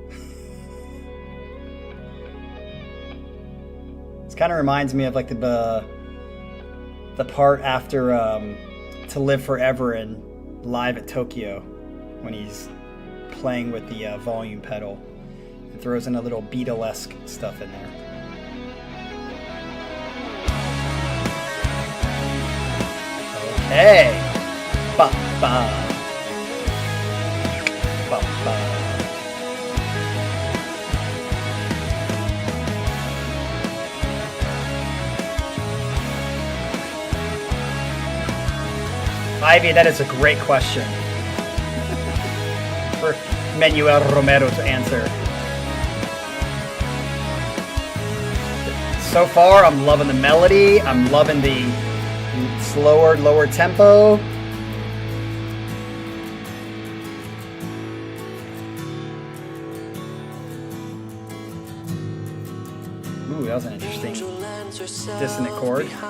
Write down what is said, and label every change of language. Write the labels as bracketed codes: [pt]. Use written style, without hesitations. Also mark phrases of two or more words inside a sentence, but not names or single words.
[en] This kind of reminds me of like the part after To Live Forever and Live at Tokyo, when he's playing with the volume pedal and throws in a little Beatlesque stuff in there. Okay. Ba ba. Ba ba. Ivy, that is a great question for Manuel Romero to answer. So far, I'm loving the melody. I'm loving the slower, lower tempo. Ooh, that was an interesting dissonant chord.